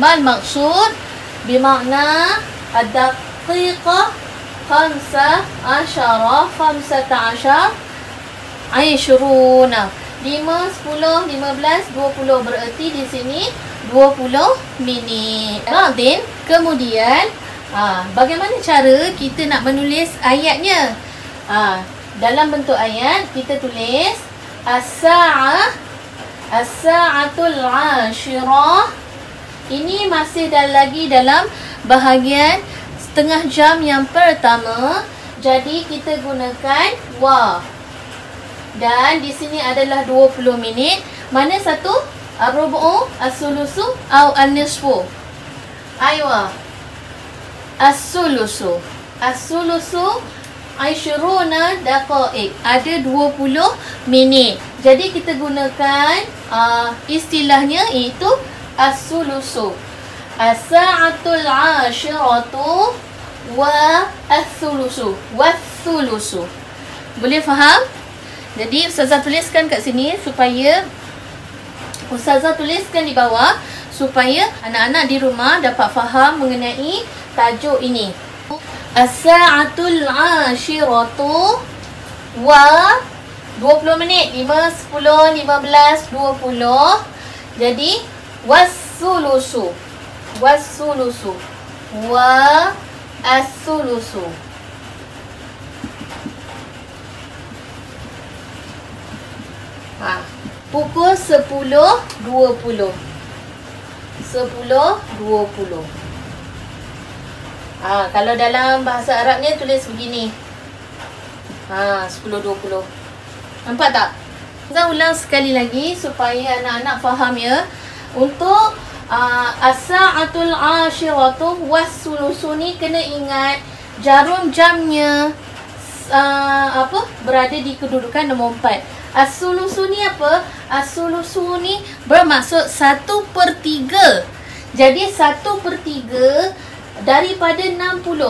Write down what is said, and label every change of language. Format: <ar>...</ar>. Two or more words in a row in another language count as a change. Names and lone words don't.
<ms>Mal maksud bermakna ad-daqiqah 15, 20, 5, 10, 15, 20. Berarti di sini 20 minit. Dan kemudian bagaimana cara kita nak menulis ayatnya? Dalam bentuk ayat kita tulis</ms> <ar>الساعة العاشرة.</ar> <ms>Ini masih lagi dalam bahagian setengah jam yang pertama. Jadi kita gunakan wa. Dan di sini adalah 20 minit. Mana satu?</ms> <ar>الربع، الثلث, atau an-nisfu? أيوه. الثلث. الثلث 20 دقائق.</ar> <ms>Ada 20 minit. Jadi kita gunakan istilahnya iaitu as-sulusu.</ms> <ar>الساعة العاشرة والثلث. Was-sulusu.</ar> <ms>Boleh faham? Jadi Ustazah tuliskan kat sini supaya Ustazah tuliskan di bawah supaya anak-anak di rumah dapat faham mengenai tajuk ini.</ms> <ar>الساعة العاشرة و 20 minit.</ar> <ms>5, 10, 15, 20. Jadi was-sulusu.</ms> <ar>والثلث. والثلث.</ar> <ms>Pukul 10.20. 10.20. Kalau dalam bahasa Arabnya tulis begini. 10.20. Nampak tak? Saya ulang sekali lagi supaya anak-anak faham ya. Untuk</ms> <ar>الساعة العاشرة والثلث</ar> <ms>ni kena ingat jarum jamnya berada di kedudukan nombor 4. As-sulusu ni apa? As-sulusu ni bermaksud 1/3. Jadi 1/3 daripada 60.</ms>